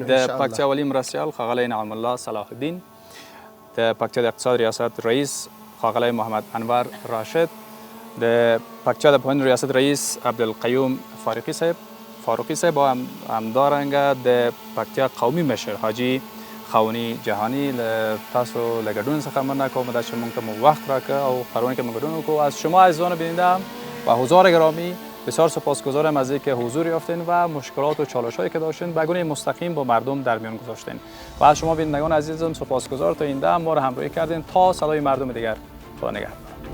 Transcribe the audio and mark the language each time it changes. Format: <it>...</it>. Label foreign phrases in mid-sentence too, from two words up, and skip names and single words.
<ps>د پکتیا ولی مرستیال ښاغلی نعم الله صلاح الدین، د پکتیا د اقتصاد ریاست رئیس ښاغلی محمد انور راشد، د پکتیا د پوهنې ریاست رئیس عبدالقیوم فاروقی صاحب و همدارنګه د پکتیا قومي مشر حاجی خاونی جهانی تاسو له ګډون څخه مننه کوم دا چې موږ ته مو وقت راکړ او خبرونه که موږ ګډون وکړو.</ps> <fa>از شما عزیزان بیننده و حضار گرامی بسیار سپاسگزارم از اینکه حضور یافتین و مشکلات و چالش‌هایی که داشتین به گونه مستقیم با مردم در میان گذاشتین و از شما بینندگان عزیزم سپاسگزار تا این دم ما رو همراهی کردین. تا صدای مردم دیگر، خدا نگهدار.</fa>